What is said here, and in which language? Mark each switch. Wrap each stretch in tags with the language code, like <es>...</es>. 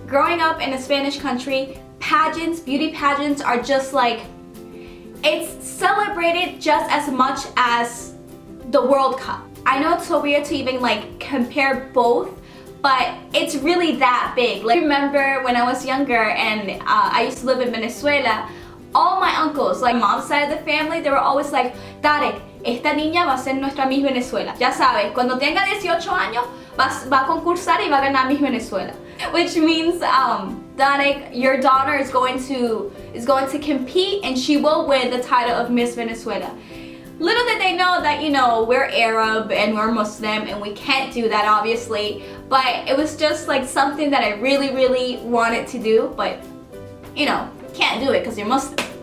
<en>Growing up in a Spanish country, pageants, beauty pageants are just like, it's celebrated just as much as the World Cup. I know it's so weird to even like compare both, but it's really that big. Like, I remember when I was younger and I used to live in Venezuela, all my uncles, like mom's side of the family, they were always like, Tarek,</en> <es>esta niña va a ser nuestra Miss Venezuela. Ya sabes, cuando tenga 18 años va a concursar y va a ganar Miss Venezuela.</es> <en>Which means Danik, your daughter is going to compete and she will win the title of Miss Venezuela. Little did they know that, you know, we're Arab and we're Muslim and we can't do that obviously, but it was just like something that I really wanted to do, but you know, can't do it because you're Muslim.</en>